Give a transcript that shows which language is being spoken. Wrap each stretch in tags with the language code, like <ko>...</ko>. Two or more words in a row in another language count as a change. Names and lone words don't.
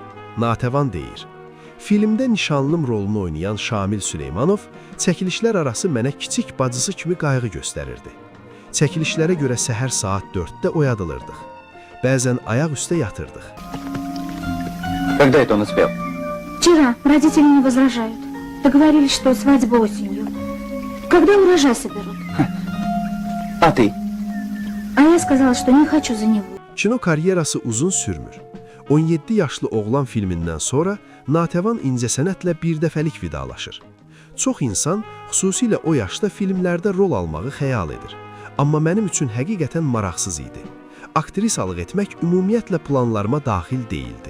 <az>Natəvan deyir, filmdə nişanlım rolunu oynayan Şamil Süleymanov çəkilişlər arası mənə kiçik bacısı kimi qayğı göstərirdi. Çəkilişlərə görə səhər saat 4-də oyadılırdıq. Bəzən ayaq üstə yatırdıq.</az> <ru>Когда это он успел? Вчера родители не возражают. Договорились, что свадьба осенью. Когда урожай соберут? А ты? А я сказала, что не хочу за него.</ru> <az>Kino karyerası uzun sürmür. 17 yaşlı oğlan filmindən sonra Natəvan incəsənətlə birdəfəlik vidalaşır. Çox insan, xüsusilə o yaşda filmlərdə rol almağı xəyal edir. Amma mənim üçün həqiqətən maraqsız idi. Aktrisalıq etmək ümumiyyətlə planlarıma daxil deyildi.</az>